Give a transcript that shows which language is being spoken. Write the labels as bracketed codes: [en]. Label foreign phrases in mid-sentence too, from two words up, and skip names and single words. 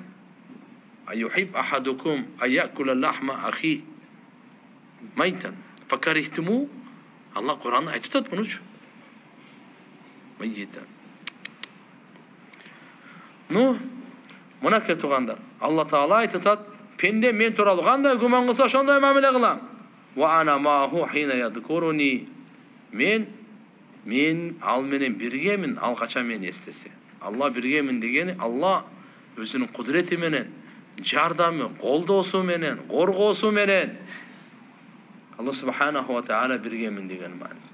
[ar] أيحب أحدكم أن يأكل لحم أخيه ميتا فكرهتموه. [ky] Алла Кур'анда айтып атат мунучу. Майтан. Мына кеп тугандар. Алла Таала айтып атат, пенде мен тууралуу кандай күмөн кылса ошондой мамиле кылам. [ar] وأنا معه حين يذكرني. [ky] Мен ал менен биргемин, ал качан мени эстесе. Алла биргемин дегени Алла өзүнүн кудурети менен, жардамы, колдоосу менен, коргоосу менен. [ar] الله سبحانه وتعالى [ky] биргемин деген мааниси.